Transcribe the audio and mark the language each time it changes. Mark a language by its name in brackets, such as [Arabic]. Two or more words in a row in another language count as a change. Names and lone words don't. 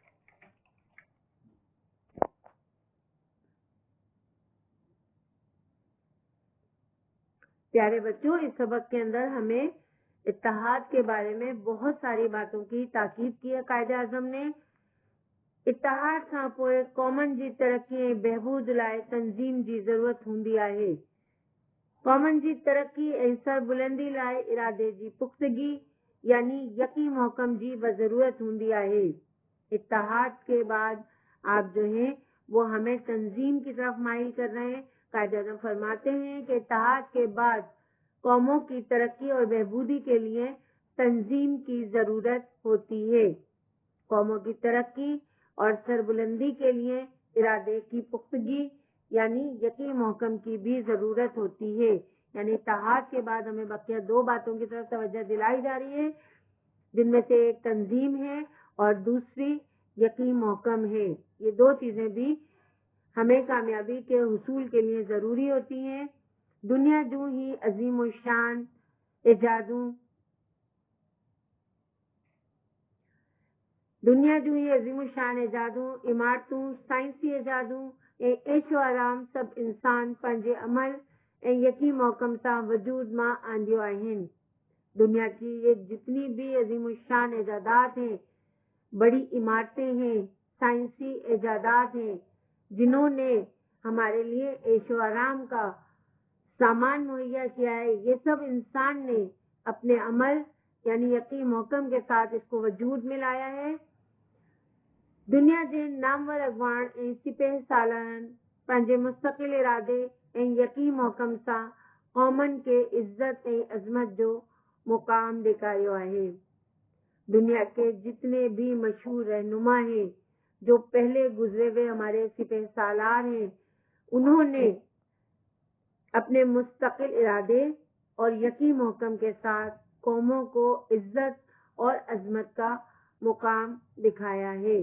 [Urdu] پیارے بچو، اس سبق کے اندر ہمیں اتحاد کے بارے میں بہت ساری باتوں کی تاکید کی ہے قائد اعظم نے. [Sindhi] इत्तेहाद खां पोइ क़ौमनि जी तरक़ी ऐं बहबूद लाइ तंज़ीम जी ज़रूरत हूंदी आहे। क़ौमनि जी तरक्की ऐं सरबुलंदी लाइ इरादे जी पुख्तगी यानी यकी महकम जी ज़रूरत हूंदी आहे। [Urdu] اتحاد کے بعد آپ جو ہے وہ ہمیں تنظیم کی طرف مائل کر رہے ہیں. قائد اعظم فرماتے ہیں کہ اتحاد کے بعد قوموں کی ترقی اور بہبودی کے لیے تنظیم کی ضرورت ہوتی ہے. قوموں کی ترقی اور سربلندی کے لیے ارادے کی پختگی یعنی یقین محکم کی بھی ضرورت ہوتی ہے. یعنی اتحاد کے بعد ہمیں بقیہ دو باتوں کی طرف توجہ دلائی جا رہی ہے، جن میں سے ایک تنظیم ہے اور دوسری یقین محکم ہے. یہ دو چیزیں بھی ہمیں کامیابی کے حصول کے لیے ضروری ہوتی ہیں. [Sindhi] दुनिया जूं ही अजीम शान इजादों इमारतूं साइंसी इजादूं ऐं ऐशो आराम सभु इंसान पंहिंजे अमल ऐं यकीन महकम सां वजूद मां आंदियो आहिनि। [Urdu] دنیا کی یہ جتنی بھی عظیم شان ایجادات ہیں، بڑی عمارتیں ہیں، سائنسی ایجادات ہیں، جنہوں نے ہمارے لیے عیش و آرام کا سامان مہیا کیا ہے، یہ سب انسان نے اپنے عمل یعنی یقین محکم کے ساتھ اس کو وجود میں لایا ہے. [Sindhi] दुनिया जे नामवर अॻवान ऐं सिपह सालारनि पंहिंजे मुस्तक़िल इरादे ऐं यकीन महकम सां क़ौमनि के इज्जत ऐं अज़मत जो मुक़ाम ॾेखारियो आहे। [Urdu] دنیا کے جتنے بھی مشہور رہنما ہیں، جو پہلے گزرے ہوئے ہمارے سپہ سالار ہیں، انہوں نے اپنے مستقل ارادے اور یقین محکم کے ساتھ قوموں کو عزت اور عظمت کا مقام دکھایا ہے.